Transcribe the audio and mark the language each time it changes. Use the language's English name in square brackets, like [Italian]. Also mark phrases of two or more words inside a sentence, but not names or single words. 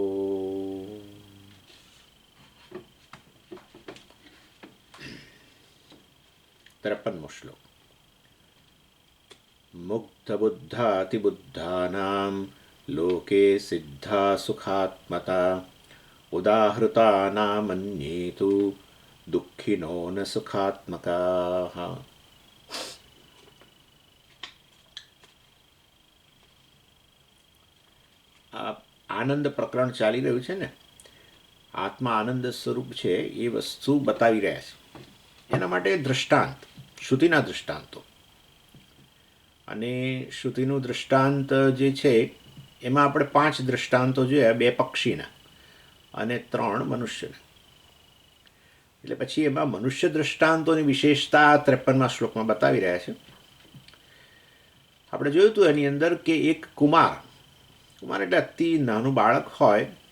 [Sanskrit] 53 श्लोक मुक्तबुद्धातिबुद्धानां लोके सिद्धा सुखात्मता उदाहृतानामन्येतु दुःखिनो न सुखात्मकाः [Gujarati] આનંદ પ્રકરણ ચાલી રહ્યું છે ને આત્મા આનંદ સ્વરૂપ છે એ વસ્તુ બતાવી રહ્યા છે એના માટે દૃષ્ટાંત શ્રુતિના દૃષ્ટાંતો અને શ્રુતિનું દૃષ્ટાંત જે છે એમાં આપણે 5 દૃષ્ટાંતો જોયા 2 પક્ષીના અને 3 મનુષ્યના એટલે પછી એમાં મનુષ્ય દૃષ્ટાંતોની વિશેષતા 53મા શ્લોકમાં બતાવી રહ્યા છે આપણે જોયું હતું એની અંદર કે એક કુમાર એટલે અતિ નાનું બાળક હોય